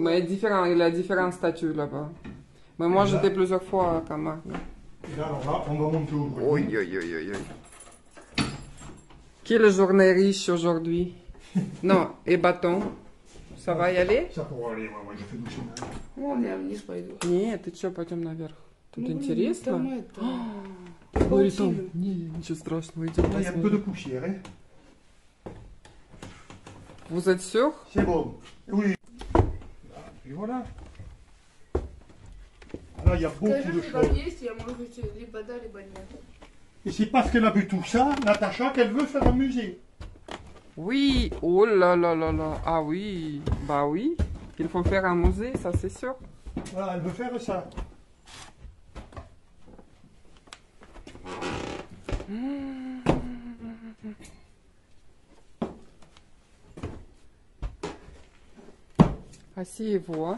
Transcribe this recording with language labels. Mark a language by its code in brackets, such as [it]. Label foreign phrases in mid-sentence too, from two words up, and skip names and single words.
[fr] Mais différent, il a différentes statues là-bas. Mais moi, Et là? j'étais plusieurs fois à Camargue. Et là, alors là, on va monter au grenier. Oui, oui, oui, oui, oui. Quelle journée riche aujourd'hui. Non, et bâton. Ça va y aller? Ça pourra aller, ouais, je fais doucement. [ru] Вон я вниз пойду. Нет, ты что, пойдем наверх. Тут Ну, блин, интересно. там это... Говорит он, паутина. не, ничего страшного, идем [fr] Là, il y a un peu de [ru] посмотрим. [fr] poussière. Hein. Vous êtes sûr? C'est bon. Oui. Et voilà. Là, il y a beaucoup [ru] Скажи, [fr] de [ru] что там [fr] choses. [ru] есть, я, может быть, либо да, либо нет. [fr] Et c'est parce qu'elle a vu tout ça, Natacha, qu'elle veut faire un musée. Oui, oh là là là là. Ah oui, bah oui. Il faut faire un musée, ça c'est sûr. Voilà, elle veut faire ça. Asseyez-vous, hein.